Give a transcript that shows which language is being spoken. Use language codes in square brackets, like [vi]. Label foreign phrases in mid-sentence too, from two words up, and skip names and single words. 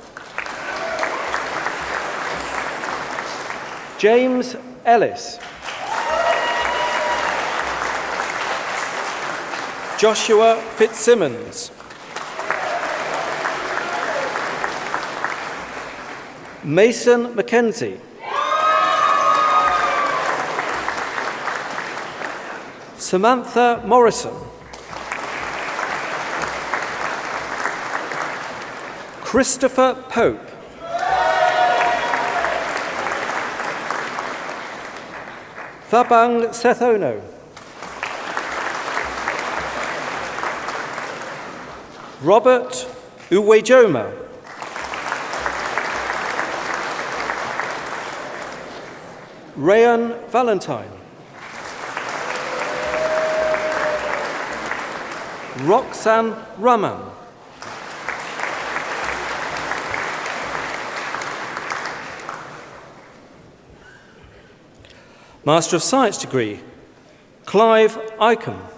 [en] James Ellis. Joshua Fitzsimmons. Mason Mackenzie. Samantha Morrison. Christopher Pope. Thabang Sethono. Robert Uwejoma. Rayan Valentine. Roxanne Raman. Master of Science degree, Clive Icahn.